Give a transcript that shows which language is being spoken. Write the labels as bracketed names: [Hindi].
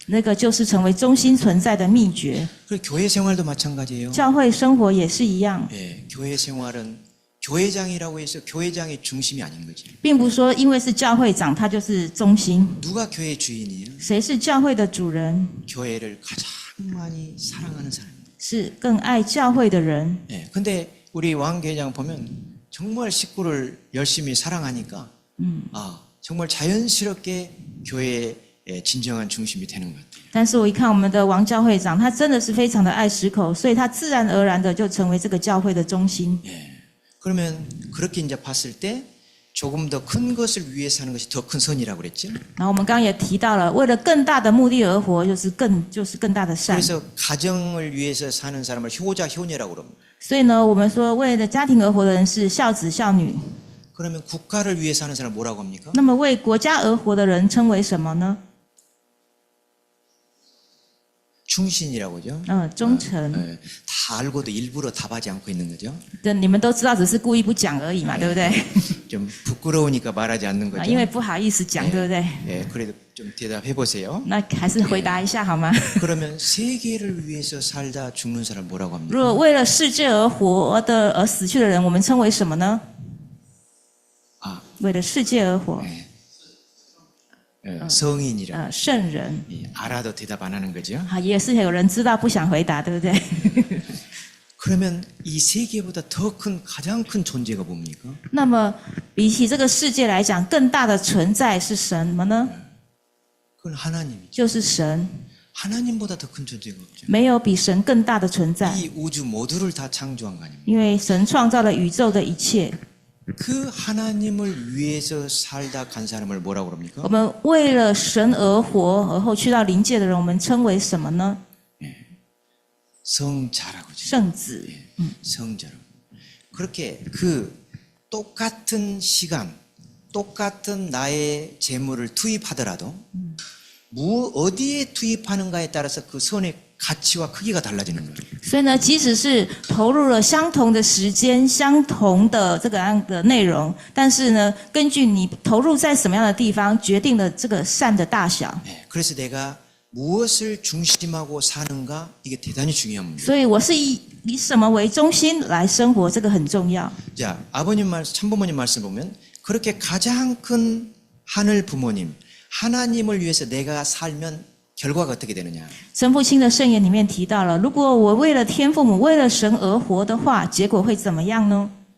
[Chinese] 那个就是成为中心存在的秘诀。 [Korean] 그리고 교회 생활도 마찬가지예요. [Chinese] 教会生活也是一样， [Korean] 교회 생활은 교회장이라고 해서 교회장이 중심이 아닌 거지. [Chinese] 并不是说因为是教会长，他就是中心。 [Korean] 누가 교회 주인이에요? [Chinese] 谁是教会的主人？ [Korean] 교회를 가장 많이 사랑하는 사람입니다. [Chinese] 是更爱教会的人。 [Korean] 근데 우리 왕교회장 보면 정말 식구를 열심히 사랑하니까 정말 자연스럽게 교회의 진정한 중심이 되는 것 같아요. [Chinese] 但是我一看我们的王教会长，他真的是非常的爱十口，所以他自然而然的就成为这个教会的中心。 [Korean] 그러면 그렇게 이제 봤을 때 조금 더 큰 것을 위해 사는 것이 더 큰 선이라고 그랬죠. [Chinese] 然后我们刚刚也提到了，为了更大的目的而活，就是更大的善。 [Korean] 그래서 가정을 위해서 사는 사람을 효자 효녀라고 그럽니다. [Chinese] 所以呢，我们说为了家庭而活的人是孝子孝女。 [Korean] 그러면 국가를 위해서 하는 사람 뭐라고 합니까? [Chinese] 那么为国家而活的人称为什么呢？ [Korean] 충신이라고 하죠. [Chinese] 忠诚。 [Korean] 예, 다 알고도 일부러 답하지 않고 있는 거죠. [Chinese] 这你们都知道，只是故意不讲而已嘛，对不对？ [Korean] 좀 부끄러우니까 말하지 않는 [Chinese] 啊， [Korean] 거죠. [Chinese] 因为不好意思讲，对不对？ [Korean] 예, 그래도 좀 대답해 보세요. [Chinese] 那还是回答一下好吗？ [Korean] 그러면 세계를 위해서 살다 죽는 사람 뭐라고 합니까? [Chinese] 果为了世界而活的而死去的人，我们称为什么呢？ [Korean] 아, [Chinese] 为了世界而活， [Korean] 예. 예, 성인이라. [Chinese] 圣人。 [Korean] 예, 알아도 대답 안 하는 거죠. [Chinese] 啊，也是有人知道不想回答，对不对？ [Korean] 그러면 이 세계보다 더 큰 가장 큰 존재가 뭡니까? [Chinese] 那么比起这个世界来讲，更大的存在是什么呢？ [Korean] 그건 하나님이죠. [Chinese] 就是神， [Korean] 하나님보다 더 큰 존재가 없죠. [Chinese] 没有比神更大的存在， [Korean] 이 우주 모두를 다 창조한 거 아닙니까? [Chinese] 因为神创造了宇宙的一切。 [Korean] 그 하나님을 위해서 살다 간 사람을 뭐라고 [Chinese] 我 [Korean] 그럽니까? [Chinese] 们为了神而活，而后去到灵界的人，我们称为什么呢？ [Korean] 성자라고 하죠. [Chinese] 圣子。 [Korean] 성자로. 그렇게 그 똑같은 시간, 똑같은 나의 재물을 투입하더라도 어디에 투입하는가에 따라서 그 선의 가치와 크기가 달라지는 거예요. [Chinese] 所以呢，即使是投入了相同的时间、相同的这个样的内容，但是呢，根据你投入在什么样的地方，决定了这个善的大小。 [Korean] 그래서 내가 무엇을 중심하고 사는가 이게 대단히 중요한 문제예요. [Chinese] 所以我是以什么为中心来生活，这个很重要。 [Korean] 자, 아버님 참부모님 말씀 보면 그렇게 가장 큰 하늘 부모님, 하나님을 위해서 내가 살면 결과가 어떻게 되느냐? [Chinese] 神父亲的圣言里面提到了，如果我为了天父母、为了神而活的话，结果会怎么样呢？